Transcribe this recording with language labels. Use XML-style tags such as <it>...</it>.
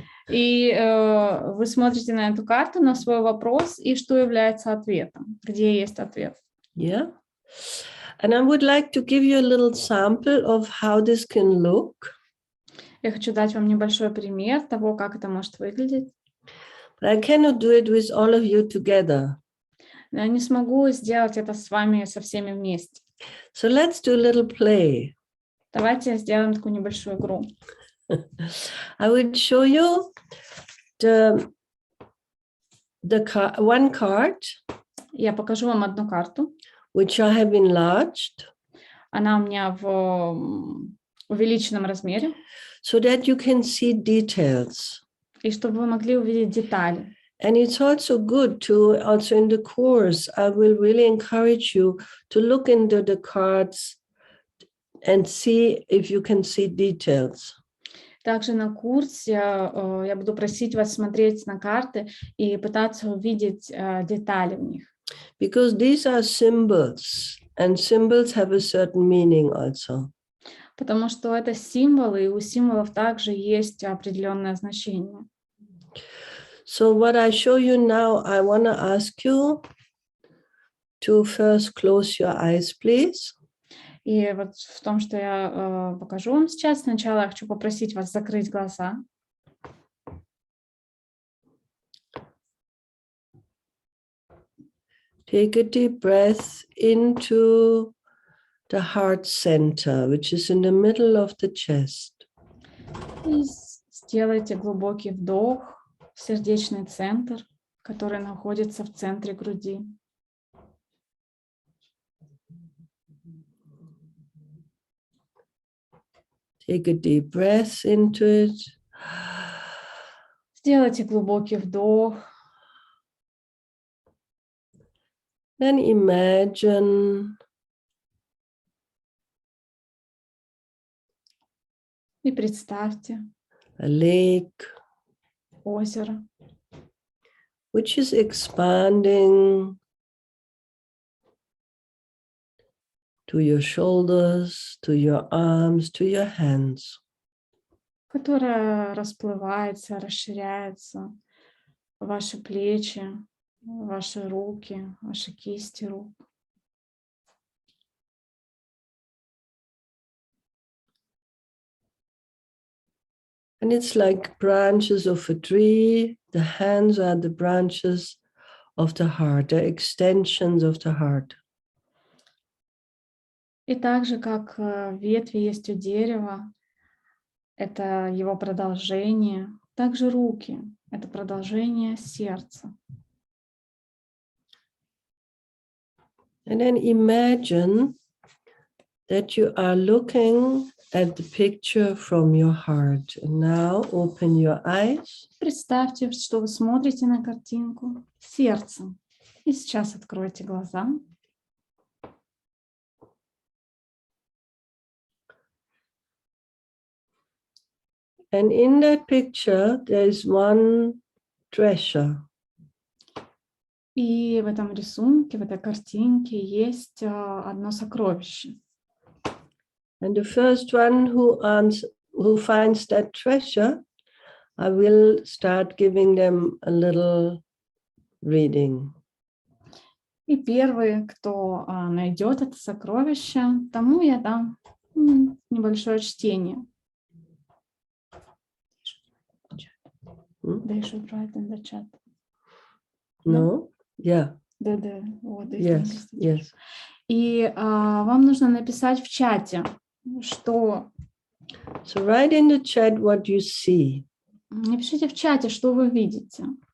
<ru>И вы смотрите на эту карту, на свой вопрос, и что является ответом, где есть ответ.</ru> <en>Yeah. And I would like to give you a little sample of how this can look.</en> <ru>Я хочу дать вам небольшой пример того, как это может выглядеть.</ru> <en>But I cannot do it with all of you together.</en> <ru>Я не смогу сделать это с вами со всеми вместе.</ru> <en>So let's do a little play.</en> <ru>Давайте сделаем такую небольшую игру.</ru> <en>I will show you one card.</en> <ru>Я покажу вам одну карту.</ru> <en>Which I have enlarged.</en> <ru>Она у меня в увеличенном размере.</ru> <en>So that you can see details.</en> <ru>И чтобы вы могли увидеть детали.</ru> <en>And it's also good to, also in the course, I will really encourage you to look into the cards and see if you can see details.</en> <ru>Также на курсе я буду просить вас смотреть на карты и пытаться увидеть детали в них.</ru> <en>Because these are symbols, and symbols have a certain meaning also.</en> <ru>Потому что это символы, и у символов также есть определенное значение.</ru> <en>So what I show you now, I want to ask you to first close your eyes, please.</en> <ru>И вот в том, что я покажу вам сейчас, сначала я хочу попросить вас закрыть глаза.</ru> <en>Take a deep breath into the heart center, which is in the middle of the chest.</en> <ru>И сделайте глубокий вдох в сердечный центр, который находится в центре груди.</ru> <en>Take a deep breath into it.</en> <ru>Сделайте глубокий вдох.</ru> <en>Then imagine</en> <ru>И представьте</ru> <en>a lake</en> <ru>озеро,</ru> <en>which is expanding to your shoulders, to your arms, to your hands.</en> <ru>которое расплывается, расширяется, ваши плечи, ваши руки, ваши кисти рук.</ru> <en>And it's like branches of a tree. The hands are the branches of the heart, the extensions of the heart.</en> <ru>И так же, как ветви есть у дерева, это его продолжение, также руки — это продолжение сердца.</ru> <en>And then imagine that you are looking at the picture from your heart. And now open your eyes.</en> <ru>Представьте, что вы смотрите на картинку сердцем. И сейчас откройте глаза.</ru> <en>And in that picture, there is one treasure.</en> <ru>И в этом рисунке, в этой картинке есть одно сокровище.</ru> <en>And the first one who finds that treasure, I will start giving them a little reading.</en> <ru>И первый, кто найдет это сокровище, тому я дам небольшое чтение.</ru> <en>They should write in the chat. No? Yeah.</en> <ru>Вот,</ru> <en>Yes. Yes.</en> <ru>И вам нужно написать в чате, что...</ru> <en>So write in the chat what you see.</en> <ru>Напишите в чате, что вы видите.</ru>